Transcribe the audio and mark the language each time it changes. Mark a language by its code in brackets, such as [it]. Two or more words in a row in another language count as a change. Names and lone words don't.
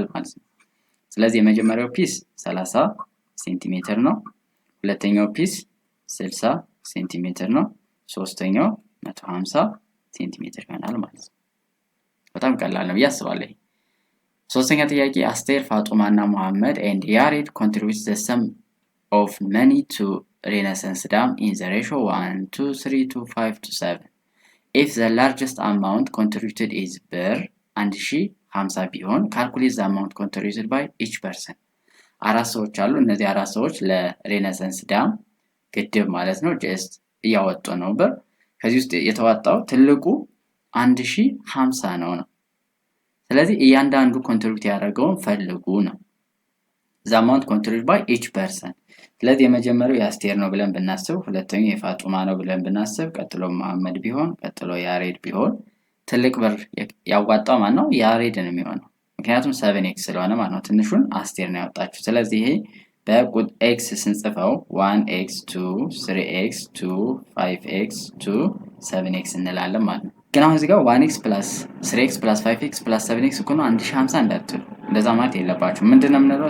[am] ማለት ነው። ስለዚህ የመጀመሪያው ፒስ 30 ሴንቲሜትር ነው። ሁለተኛው ፒስ 60 ሴንቲሜትር ነው። ሶስተኛው 150 ሴንቲሜትር ይሆናል ማለት ነው። በጣም ቀላል ነው ብዬ አስባለሁ። ሶስተኛ ጥያቄ አስቴር፣ ፋጡማ እና መሐመድ and ያሬድ [en] contribute the sum of money to Renaissance Dam in the ratio 1 to 3 to 5 to 7. If the largest amount contributed is ብር 1050 ቢሆን calculate the amount contributed by each person. [am] አራት ሰዎች አሉ። እነዚህ አራት ሰዎች ለሬኔሳንስ ዳም ግድብ ማለት ነው ጀስት እያወጡ ነው ብር። ከዚህ ውስጥ የተዋጣው ትልቁ 1050 ነው። ስለዚህ እያንዳንዱ ኮንትሪቢዩት ያደረገውን ፈልጉ ነው። [en] the amount contributed by each person። [am] ስለዚህ የመጀመሪያው የአስቴር ነው ብለን ብናስብ፣ ሁለተኛው የፋጡማ ነው ብለን ብናስብ፣ ቀጥሎ መሐመድ ቢሆን፣ ቀጥሎ ያሬድ ቢሆን ትልቅ ብር ያዋጣው ማን ነው? ያሬድ ነው የሚሆነው። ምክንያቱም 7x ስለሆነ ማለት ነው። ትንሹን አስቴር ነው ያወጣችው። ስለዚህ ይሄ በቁጥ x ስንጽፈው 1x 2 3x 2 5x 2 7x እንላለን ማለት ነው። ግን አሁን እዚህ ጋር [en] 1x plus 3x plus 5x plus 7x [am] እኩል ነው 1050 እንዳትሉ። እንደዛ ማለት የለባችሁ። ምንድነው የምንለው?